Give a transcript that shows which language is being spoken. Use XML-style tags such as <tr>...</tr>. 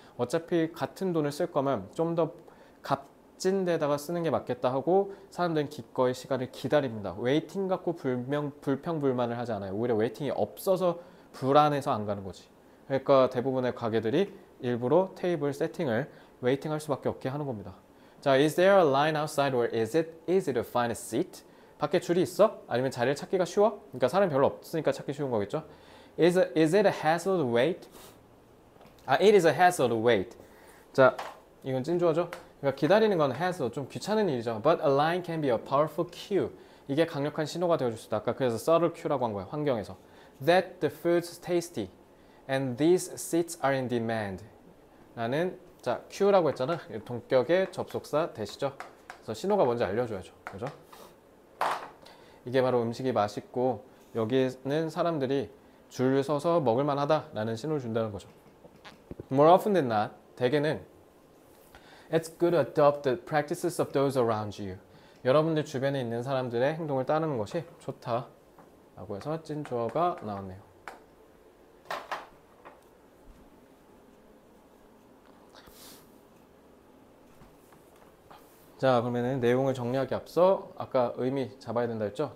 <ko>어차피 같은 돈을 쓸 거면 좀 더 값진 데다가 쓰는 게 맞겠다 하고 사람들은 기꺼이 시간을 기다립니다. 웨이팅 갖고 불평불만을 하지 않아요. 오히려 웨이팅이 없어서 불안해서 안 가는 거지. 그러니까 대부분의 가게들이 일부러 테이블 세팅을 웨이팅 할 수밖에 없게 하는 겁니다.</ko> <en>자, is there a line outside or is it easy to find a seat?</en> <ko>밖에 줄이 있어? 아니면 자리를 찾기가 쉬워? 그러니까 사람이 별로 없으니까 찾기 쉬운 거겠죠.</ko> <en>Is it a hassle to wait? it is a hassle to wait.</en> <ko>자, 이건 찐주어죠. 그러니까 기다리는 건 hassle, 좀 귀찮은 일이죠.</ko> <en>But a line can be a powerful cue.</en> <ko>이게 강력한 신호가 되어줄 수 있다. 아까 그래서</ko> <en>subtle cue</en> <ko>라고 한 거예요. 환경에서.</ko> <en>That the food's tasty and these seats are in demand.</en> <ko>라는 자, cue라고 했잖아. 동격의 접속사 대시죠. 그래서 신호가 뭔지 알려줘야죠. 그죠? 이게 바로 음식이 맛있고 여기는 사람들이 줄 서서 먹을만 하다라는 신호를 준다는 거죠.</ko> <en>More often than not,</en> <ko>대개는</ko> <en>It's good to adopt the practices of those around you.</en> <ko>여러분들 주변에 있는 사람들의 행동을 따르는 것이 좋다 라고 해서 찐주어가 나왔네요. 자, 그러면은 내용을 정리하기 앞서 아까 의미 잡아야 된다 했죠?</ko>